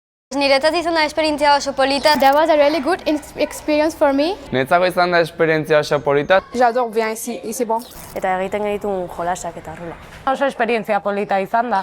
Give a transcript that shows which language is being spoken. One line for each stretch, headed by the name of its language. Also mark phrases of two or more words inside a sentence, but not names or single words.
Basque: Niretzat izan da esperientzia oso polita.
English: That was a really good experience for me.
Basque: Niretzako izan da esperientzia oso polita.
French: J'adore bien ici, c'est bon.
Basque: Eta egiten genituen jolasak eta horrela. Oso esperientzia polita izan da.